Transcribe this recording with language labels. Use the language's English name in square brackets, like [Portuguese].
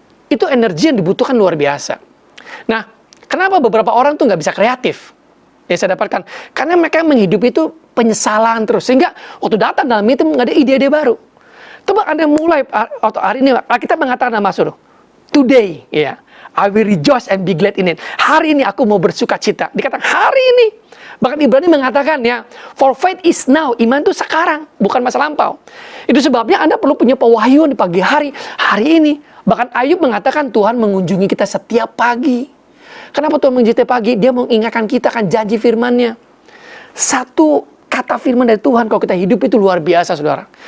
[Indonesian] Itu energi yang dibutuhkan luar biasa. Nah, kenapa beberapa orang tuh nggak bisa kreatif? Ya saya dapatkan. Karena mereka menghidupi itu penyesalan terus. Sehingga waktu datang dalam itu nggak ada ide-ide baru. Coba Anda mulai, waktu hari ini, kita mengatakan nama suruh. [English] Today, ya, I will rejoice and be glad in it. [Indonesian] Hari ini aku mau bersuka cita. Dikatakan hari ini. Bahkan Ibrani mengatakan, ya, [English] for faith is now. [Indonesian] Iman itu sekarang, bukan masa lampau. Itu sebabnya Anda perlu punya pewahyuan di pagi hari ini. Bahkan Ayub mengatakan Tuhan mengunjungi kita setiap pagi. Kenapa Tuhan mengunjungi setiap pagi? Dia mengingatkan kita akan janji firman-Nya. Satu kata firman dari Tuhan kalau kita hidup itu luar biasa, saudara.